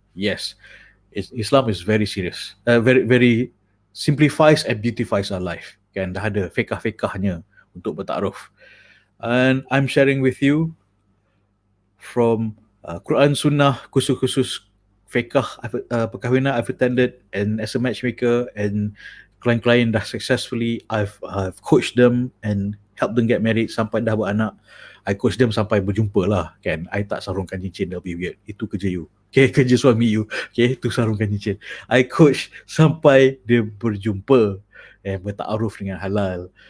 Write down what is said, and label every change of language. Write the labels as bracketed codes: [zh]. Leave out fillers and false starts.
[en] Yes, Islam is very serious, very very simplifies and beautifies our life. [ms] Kan, dah ada fiqh-fiqhnya untuk bertaaruf. [en] And I'm sharing with you from Quran Sunnah, [ms] khusus fiqh perkahwinan [en] I've attended, and as a matchmaker, and [ms] klien-klien dah [en] successfully I've coached them and help them get married [ms] sampai dah beranak. [en] I coach them [ms] sampai berjumpa lah, kan. I tak sarungkan cincin, [en] that'll be weird. [ms] Itu kerja you. Okay, kerja suami you. Okay, itu sarungkan cincin. [en] I coach [ms] sampai dia berjumpa bertaaruf dengan halal.